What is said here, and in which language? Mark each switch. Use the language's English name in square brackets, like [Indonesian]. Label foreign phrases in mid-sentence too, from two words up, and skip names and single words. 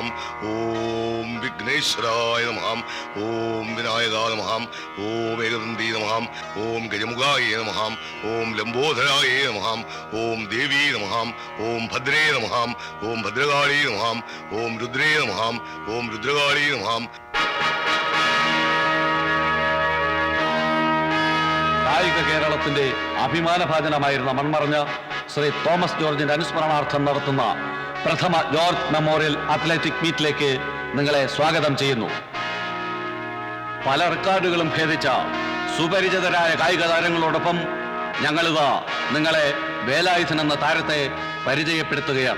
[Sanskrit] ॐ विघ्नेश्वराय नमः. ॐ विनायक नमः। ॐ एकदन्ताय नमः. ॐ गजमुखाय नमः. ॐ लम्बोदराय नमः. ॐ देवी नमः। ॐ भद्रे नमः। ॐ भद्रकाली नमः. ॐ रुद्रे नमः। ॐ रुद्रकाली नमः. [Malayalam] കായിക കേരളത്തിന്റെ അഭിമാനഭാജനമായിരുന്ന മൺമറഞ്ഞ ശ്രീ തോമസ് ജോർജിന്റെ അനുസ്മരണാർത്ഥം നടത്തുന്ന പ്രഥമ ജോർജ് മെമ്മോറിയൽ അത്ലറ്റിക് മീറ്റിലേക്ക് നിങ്ങളെ സ്വാഗതം ചെയ്യുന്നു. പല റെക്കോർഡുകളും ഭേദിച്ച സുപരിചിതരായ കായിക താരങ്ങളോടൊപ്പം ഞങ്ങളിതാ നിങ്ങളെ വേലായുധൻ എന്ന താരത്തെ പരിചയപ്പെടുത്തുകയാണ്.